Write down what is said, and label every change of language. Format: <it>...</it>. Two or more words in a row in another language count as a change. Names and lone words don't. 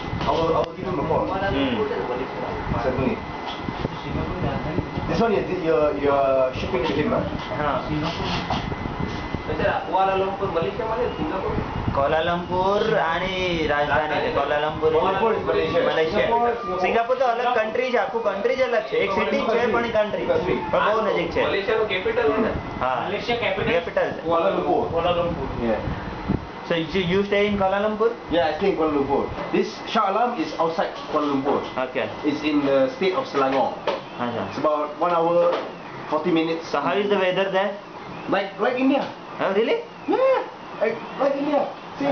<en>Our given before. Certainly. This one you're shipping to him, Kuala Lumpur, Malaysia, Singapore.</en> <mr>Kuala Lumpur आणि राजधानी Kuala Lumpur</mr> <en>Singapore is Malaysia.</en> <hi>Malaysia. Singapore तो अलग कंट्री है, आपको कंट्री अलग है, एक सिटी है पण कंट्री पर बहुत नजीक है. Malaysia નો capital है ना? हाँ.</hi> <en>Malaysia capital. Kuala Lumpur. Kuala Lumpur. Yeah. So you stay in Kuala Lumpur? Yeah, I stay in Kuala Lumpur. This Shah Alam is outside Kuala Lumpur. Okay. It's in the state of Selangor. It's about 1 hour, 40 minutes. So how is the weather there? Like India. Oh really? Yeah, like India. Same.</en>